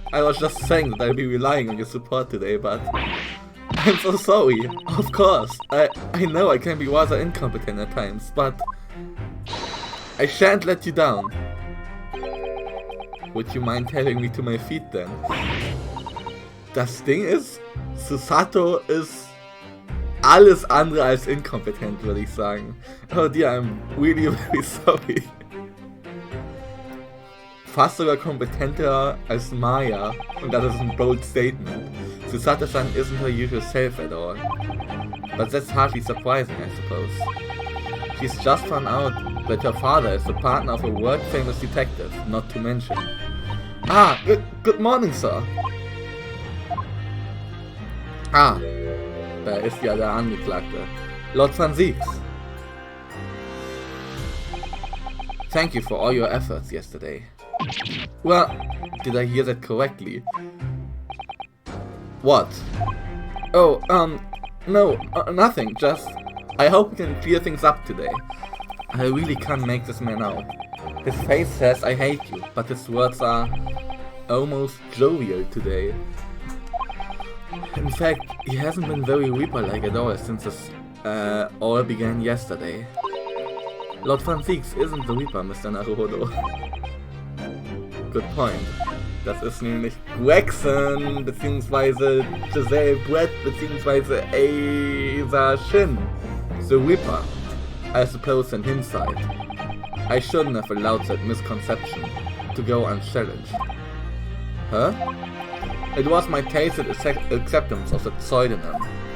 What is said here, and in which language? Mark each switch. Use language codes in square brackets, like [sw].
[en] I was just saying that I'll be relying on your support today, but I'm so sorry. Of course, I know I can be rather incompetent at times, but I shan't let you down. Would you mind telling me to my feet then? [de] Das Ding ist, Susato ist alles andere als inkompetent, würde ich sagen. [en] Oh dear, I'm really very sorry. [de] Fast sogar kompetenter als Maya, und das ist ein [en] bold statement. Susato-san isn't her usual self at all. But that's hardly surprising, I suppose. She's just found out that her father is the partner of a world-famous detective, not to mention. Ah, good morning, sir. Ah, [de] ist ja der Angeklagte. Lord van Zieks. [en] Thank you for all your efforts yesterday. Well, did I hear that correctly? What? Oh, no, nothing, just... I hope we can clear things up today. I really can't make this man out. His face says I hate you, but his words are almost jovial today. In fact, he hasn't been very Reaper-like at all since this all began yesterday. Lord van Zieks isn't the Reaper, Mr. Naruhodo. Good point. [de] Das ist nämlich Gregson, beziehungsweise Giselle Brett, beziehungsweise Asa Shin. [en] The Reaper, I suppose, in hindsight. I shouldn't have allowed that misconception to go unchallenged. Huh? It was my tacit acceptance of the pseudonym.